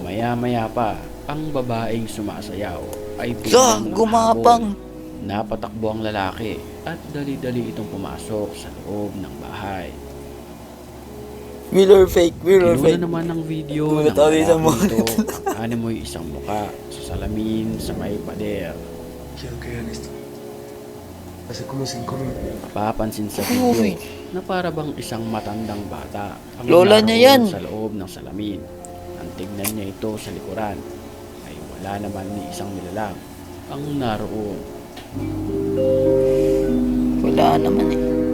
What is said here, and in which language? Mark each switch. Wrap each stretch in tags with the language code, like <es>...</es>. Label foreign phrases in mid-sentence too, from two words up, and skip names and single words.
<tl>Maya-maya pa, ang babaeng sumasayaw ay biglang Gumapang! nahabol. Napatakbo ang lalaki at dali-dali itong pumasok sa loob ng bahay.</tl> <en>Real or fake, real or</en> <tl>Kinuha</tl> <en>fake.</en> <tl>naman ng video Gulat ng ako dito, lalaki mo. ito ang animoy isang muka sa salamin sa may pader.</tl> <es>Quiero que vean esto. Hace como 5 minutos.</es> <tl>Napapansin sa video na para bang isang matandang bata ang Lola niya naroon yan. sa loob ng salamin. Ang tignan niya ito sa likuran ay wala naman ni isang nilalang ang naroon. Wala naman eh.</tl>